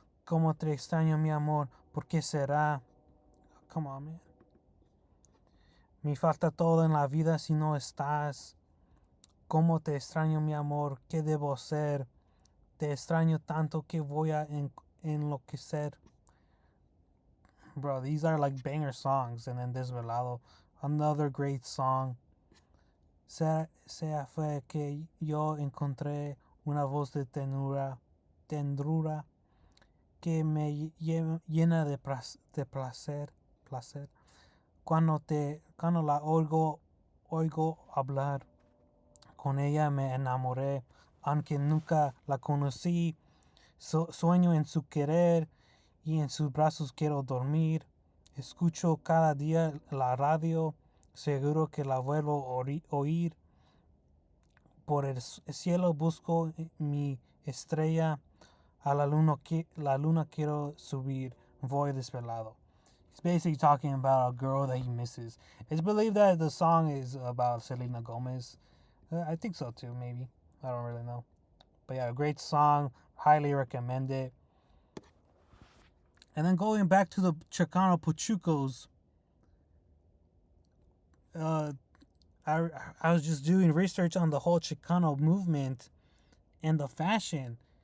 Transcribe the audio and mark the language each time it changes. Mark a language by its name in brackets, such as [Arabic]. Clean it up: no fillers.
[Spanish] Como te extraño mi amor, ¿por qué será? [English] Come on, man. [Spanish] Me falta todo en la vida si no estás. Como te extraño mi amor, ¿qué debo hacer? Te extraño tanto que voy a enloquecer. [English] Bro, these are like banger songs. And then Desvelado, another great song. [Spanish] Sea fue que yo encontré una voz de ternura que me llena de placer. Cuando la oigo hablar, con ella me enamoré, aunque nunca la conocí. Sueño en su querer y en sus brazos quiero dormir. Escucho cada día la radio, seguro que la vuelvo a oír. Por el cielo busco mi estrella, a la luna quiero subir, voy desvelado. [English] He's basically talking about a girl that he misses. It's believed that the song is about Selena Gomez. I think so too, maybe. I don't really know. But yeah, a great song. Highly recommend it. And then going back to the Chicano Pachucos, uh, I, I was just doing research on the whole Chicano movement and the fashion.